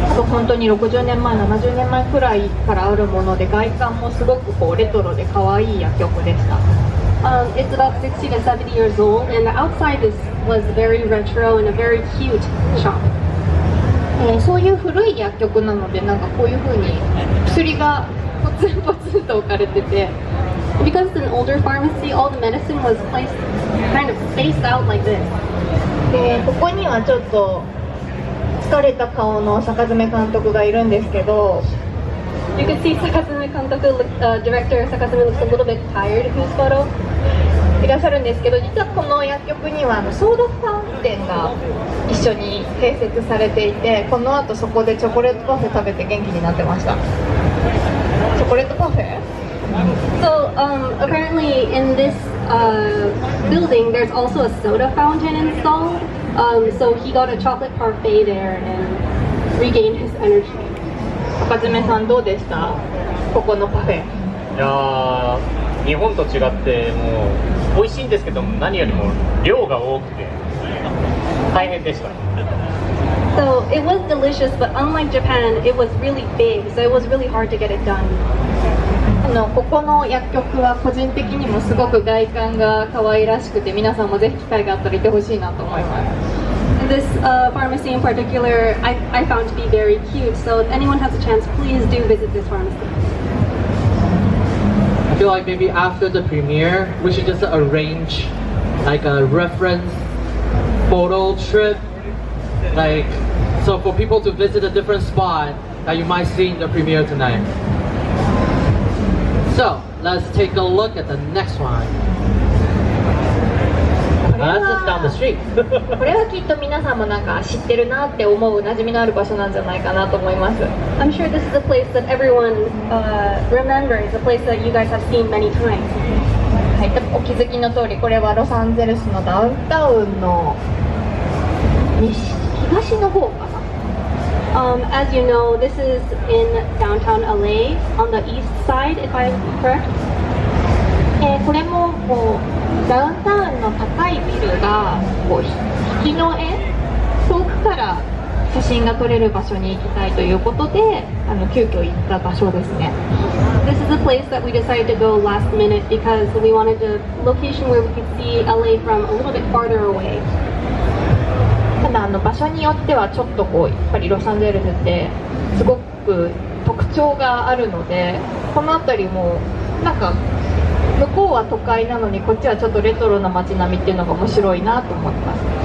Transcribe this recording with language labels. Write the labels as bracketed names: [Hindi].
[Japanese] 本当に60年前、70年前くらいからあるもので、外観もすごくこうレトロで可愛い薬局でした。 [English] It's about 60 to 70 years old, and the outside was very retro and a very cute shop. [Japanese] そういう古い薬局なので、なんかこういう風に薬がポツンポツンと置かれてて、 [English] Because it's an older pharmacy, all the medicine was placed kind of spaced out like this. [Japanese] でここにはちょっと疲れた顔の坂爪監督がいるんですけど、 [English] You can see Sakatsume Kantoku, director Sakatsume looks a little bit tired in this photo. [Japanese] いらっしゃるんですけど、実はこの薬局にはソーダファウンテンが一緒に併設されていて、この後そこでチョコレートパフェ食べて元気になってました。チョコレートパフェ？ [English] So apparently in this building there's also a soda fountain installed. So he got a chocolate parfait there and regained his energy. [Japanese] 坂爪さんどうでした？ここのパフェ。いやー、日本と違ってもう美味しいんですけども、何よりも量が多くて大変でした。 [English] So it was delicious, but unlike Japan, it was really big, so it was really hard to get it done. [Japanese] ここの薬局は個人的にもすごく外観が可愛らしくて、皆さんもぜひ機会があったら行ってほしいなと思います。 [English] This pharmacy in particular, I found to be very cute. So if anyone has a chance, please do visit this pharmacy. I feel like maybe after the premiere, we should just arrange like a reference photo trip, like so for people to visit a different spot that you might see in the premiere tonight. So let's take a look at the next one. That's just down the street. [Japanese] これはきっと皆さんもなんか知ってるなって思う馴染みのある場所なんじゃないかなと思います。 [English] I'm sure this is a place that everyone remembers, a place that you guys have seen many times. [Japanese] はい、お気づきの通りこれはロサンゼルスのダウンタウンの東の方かな。 [English] As you know, this is in downtown LA on the east side, if I'm correct. [Japanese] これもこうダウンタウンの高いビルがこう引きの絵遠くから写真が撮れる場所に行きたいということで急遽行った場所ですね。 [English] This is a place that we decided to go last minute because we wanted a location where we could see LA from a little bit farther away. [Japanese] ただ場所によってはちょっとこうやっぱりロサンゼルスってすごく特徴があるので、この辺りもなんか向こうは都会なのにこっちはちょっとレトロな街並みっていうのが面白いなと思います。